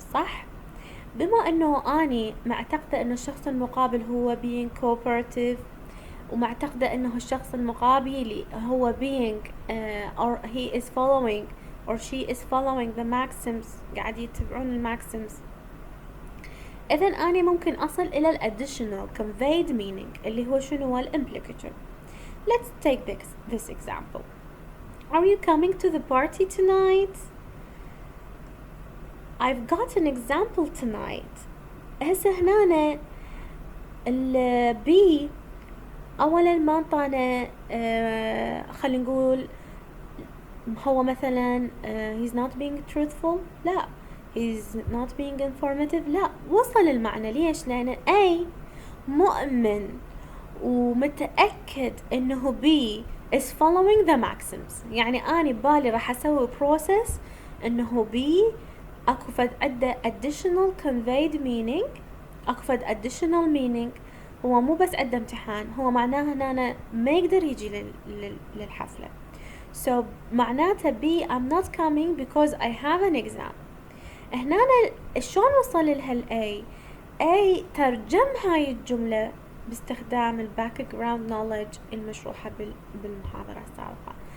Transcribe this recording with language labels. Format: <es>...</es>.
<ar>صح؟ بما إنه أني معتقدة إنه الشخص المقابل هو</ar> <en>being cooperative،</en> <ar>ومعتقدة إنه الشخص المقابل هو</ar> <en>being or he is following or she is following the maxims،</en> <ar>قاعد يتبعون الماكسيمز، إذن أنا ممكن أصل إلى ال</ar> <en>additional conveyed meaning</en> <ar>اللي هو شنو؟ هو ال implicature.</ar> <en>Let's take this example. Are you coming to the party tonight? I've got an example tonight.</en> <ar>هسه هنا ال B أولا ما انطانا خلينا نقول هو مثلا</ar> <en>he's not being truthful،</en> <ar>لا</ar> <en>he's not being informative،</en> <ar>لا وصل المعنى. ليش؟ لأن A مؤمن ومتأكد إنه B</ar> <en>is following the maxims.</en> <ar>يعني أنا ببالي راح أسوي process إنه B أكو فد عدة</ar> <en>additional conveyed meaning،</en> <ar>أكو فد</ar> <en>additional meaning.</en> <ar>هو مو بس عدة امتحان، هو معناها إن أنا ما يقدر يجي للحفلة.</ar> <en>so</en> <ar>معناته</ar> <en>B I'm not coming because I have an exam.</en> <ar>هنا شلون وصل لها ال</ar> <en>A؟</en> <ar>أي ترجم هاي الجملة باستخدام الباك جراوند نوليدج المشروحة بالمحاضرة السابقة.</ar>